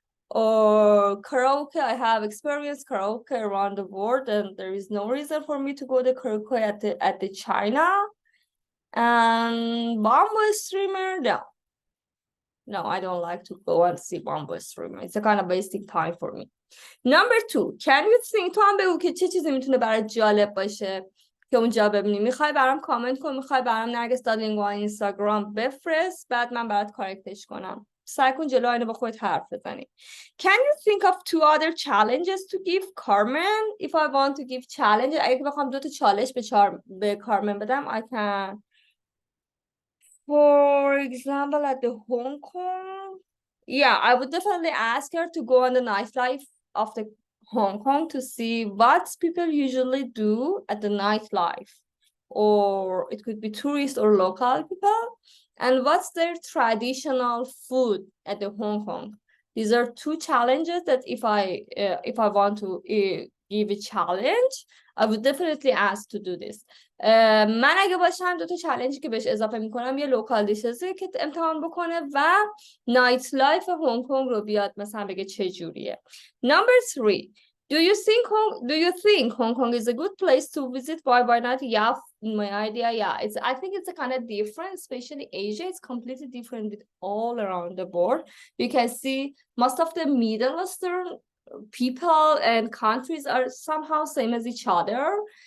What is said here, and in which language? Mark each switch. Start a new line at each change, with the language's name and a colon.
English: Or karaoke, I have experienced karaoke around the world, and there is no reason for me to go to karaoke at the China. And bamboo streamer, no, I don't like to go and see bamboo streamer. It's a kind of wasting time for me. Number 2, can you think؟
Persian: تو هم بگو که چه چیزی میتونه برای جالب باشه که اونجا ببینی. میخوای برام کامنت کن، میخوای برام نرگس لینگو اینستاگرام بفرست، بعد من برات کارکتش کنم. سعی کن جلو اینو با خودت حرف بزنی.
English: Can you think of 2 other challenges to give Carmen? If I want to give challenge،
Persian: اگه بخوام 2 تا چالش به کارمن بدم،
English: I can. For example, at the Hong Kong, yeah, I would definitely ask her to go on the nightlife of the Hong Kong to see what people usually do at the nightlife, or it could be tourists or local people, and what's their traditional food at the Hong Kong. These are 2 challenges that if I want to give a challenge, I would definitely ask to do this.
Persian: من اگه باشم 2 تا چالنجی که بهش اضافه میکنم یه لوکال دیشزی که امتحان بکنه و نایت لایف هنگ کنگ رو بیاد مثلا بگه چه جوریه.
English: Number 3, do you think Hong Kong is a good place to visit? Why not? Yeah, in my idea, yeah. I think it's a kind of different, especially Asia. It's completely different with all around the board. You can see most of the Middle Eastern people and countries are somehow same as each other.